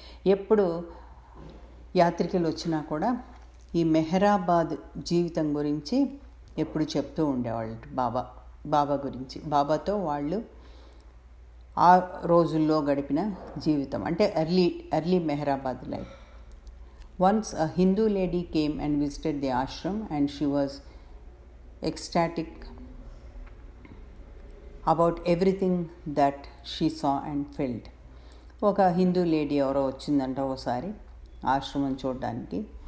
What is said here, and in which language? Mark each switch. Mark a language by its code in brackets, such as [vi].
[te] ఎప్పుడు యాత్రికులు వచ్చినా కూడా ఈ మెహరాబాద్ జీవితం గురించి ఎప్పుడు చెప్తూ ఉండేవాళ్ళు బాబా గురించి. బాబాతో వాళ్ళు ఆ రోజుల్లో గడిపిన జీవితం అంటే early Mehrabad life. [en] Once a Hindu lady came and visited the ashram and she was ecstatic about everything that she saw and felt. [te] ఒక హిందూ లేడీ ఎవరో వచ్చిందంట ఒకసారి ఆశ్రమం చూడడానికి.